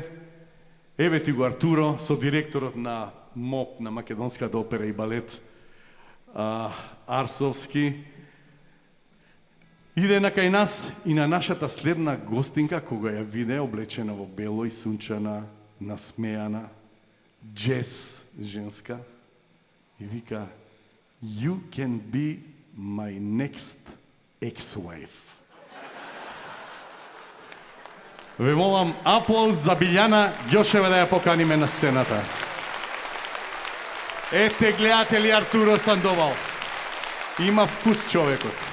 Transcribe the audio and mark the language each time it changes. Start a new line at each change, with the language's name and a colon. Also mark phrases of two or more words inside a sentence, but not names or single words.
Macedonian: Еве ти го Артуро со директорот на МОП, на Македонската опера и балет, Арсовски. Иде на кај нас и на нашата следна гостинка, кога ја виде облечена во бело и сунчана, насмејана, джез женска, и вика:
English: "You can be my next ex-wife."
Macedonian: Ве молам, аплауз за Билјана Ѓошева да ја поканиме на сцената. Ете, гледате ли Артуро Сандовал? Има вкус човекот.